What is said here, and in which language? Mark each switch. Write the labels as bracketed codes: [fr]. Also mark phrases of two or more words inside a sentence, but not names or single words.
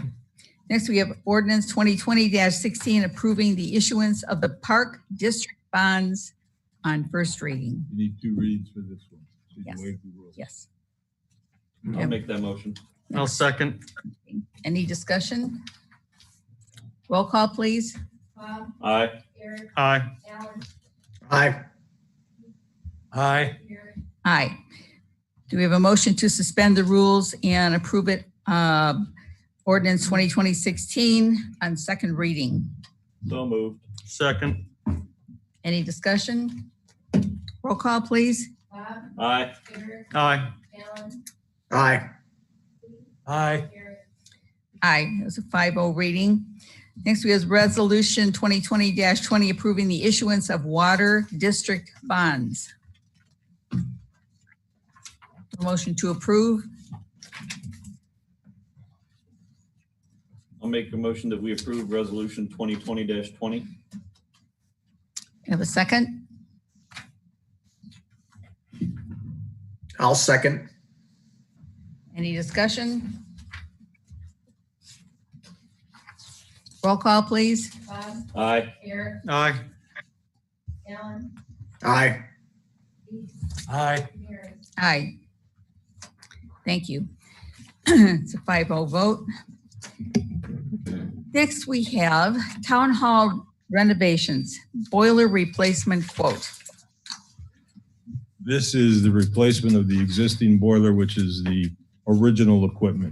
[en] Next, we have ordinance 2020-16 approving the issuance of the park district bonds on first reading. You need 2 reads for this one. So you can Yes. waive the rules. Yes. I'll make that motion. I'll second. Any discussion? Roll call, please. Bob, Aye. Eric, Aye. Alan, Aye. Aye. Mary. Aye. Do we have a motion to suspend the rules and approve it, ordinance 2020-16 on second reading? So moved. Second. Any discussion? Roll call, please. Bob, Aye. Eric, Aye. Alan, Aye. Aye. Mary. Aye, it was a 5-0 reading. Next, we have Resolution 2020-20 approving the issuance of water district bonds. A motion to approve. I'll make a motion that we approve resolution 2020-20. Have a second? I'll second. Any discussion? Roll call, please. Bob, Aye. Eric, Aye. Alan, Aye. Aye. Mary. Aye. Thank you. It's a 5-0 vote. Next, we have Town Hall renovations, boiler replacement quote. This is the replacement of the existing boiler, which is the original equipment.